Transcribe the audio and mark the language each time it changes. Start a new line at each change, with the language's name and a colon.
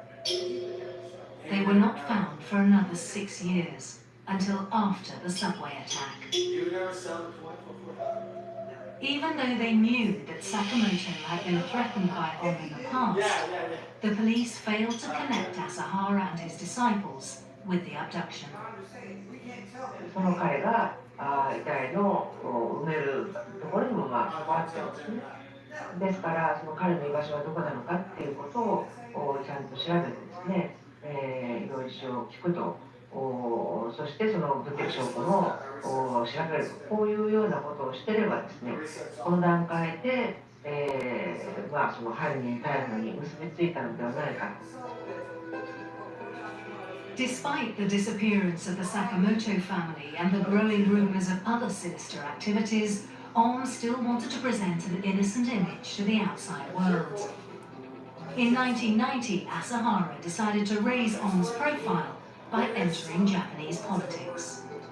English: They were not found for another 6 years, until after the subway attack. Even though they knew that Sakamoto had been threatened by Om in the past, the police failed to connect Asahara and his disciples with the abduction.
Japanese: その彼が遺体の埋めるところにも関わってますね。ですからその彼の居場所はどこなのかっていうことをちゃんと調べてですね、いろいろ事情を聞くと、そしてその物的証拠も調べると、こういうようなことをしてればですね、この段階で、その犯人逮捕に結びついたのではないか。
English: Despite the disappearance of the Sakamoto family and the growing rumors of other sinister activities, Om still wanted to present an innocent image to the outside world. In 1990, Asahara decided to raise Om's profile by entering Japanese politics.